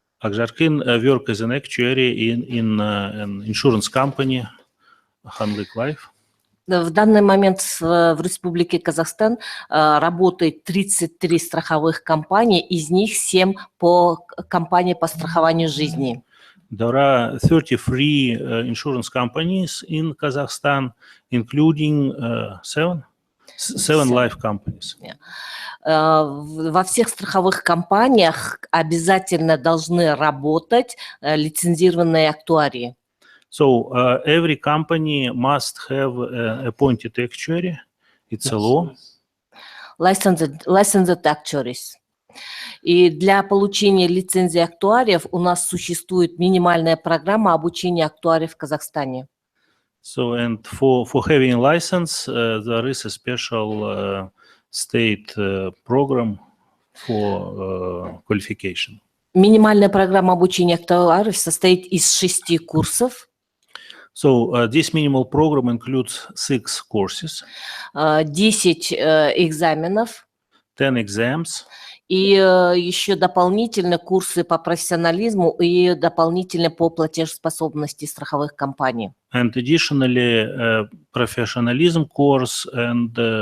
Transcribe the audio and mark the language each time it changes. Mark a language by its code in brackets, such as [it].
[en] Akjarkan work as an actuary in an insurance company, Halik Life. [ru] В данный момент в Республике Казахстан работает 33 страховых компании, из них 7 по компании по страхованию жизни. [en] There are 33 insurance companies in Kazakhstan, including seven life companies. [ru] Во всех страховых компаниях обязательно должны работать лицензированные актуарии. [en] So every company must have appointed actuary. It's a law. Licensed actuaries. [ru] И для получения лицензии актуариев у нас существует минимальная программа обучения актуариев в Казахстане. [en] So and for having a license, there is a special state program for qualification. [ru] Минимальная программа обучения актуариев состоит из 6 курсов. [en] So this minimal program includes 6 courses. [ru] 10 экзаменов. [en] 10 exams. [ru] И еще дополнительно курсы по профессионализму и дополнительно по платежеспособности страховых компаний. [en] And additionally, professionalism course and